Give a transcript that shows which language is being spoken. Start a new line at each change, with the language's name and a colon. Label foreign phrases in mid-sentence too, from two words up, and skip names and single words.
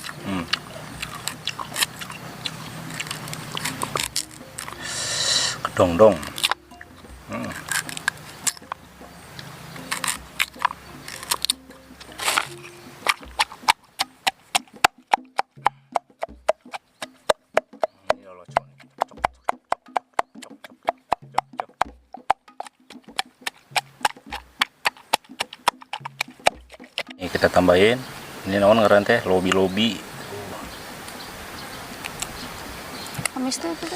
Sundanese: Kedong-dong. Ini lolocon. Cok, cok, cok, cok, cok, cok, cok.
Indonesian: Ini kita tambahin.
Sundanese: Ini naon ngaran teh? Lobi-lobi. Amis tuh itu tuh.